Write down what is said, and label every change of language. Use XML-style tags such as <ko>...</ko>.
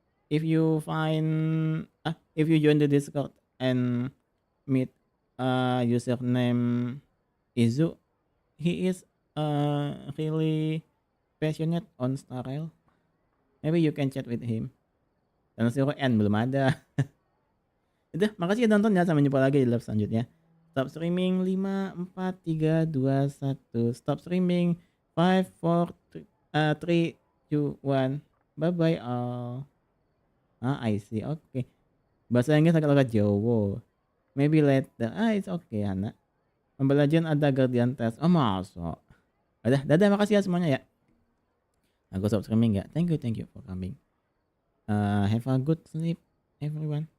<en>If you join the Discord and meet username Izu, he is really passionate on Star Rail. Maybe you can chat with him.</en> <id>Dan Zero N belum ada. Udah, makasih ya nonton ya. Sampai jumpa lagi di live selanjutnya.</id> <en>Stop streaming 5, 4, 3, 2, 1. Stop streaming 5, 4, 3, 2, 1. Bye bye all. I see. Okay.</en> <id>Bahasa Inggris agak Jawa.</id> <en>Maybe later. It's okay, Hana.</en> <id>Pembelajaran ada guardian test. Oh, masa. Dadah, makasih ya semuanya ya. Aku stop streaming ya.</id> <en>Thank you for coming. Have a good sleep, everyone.</en>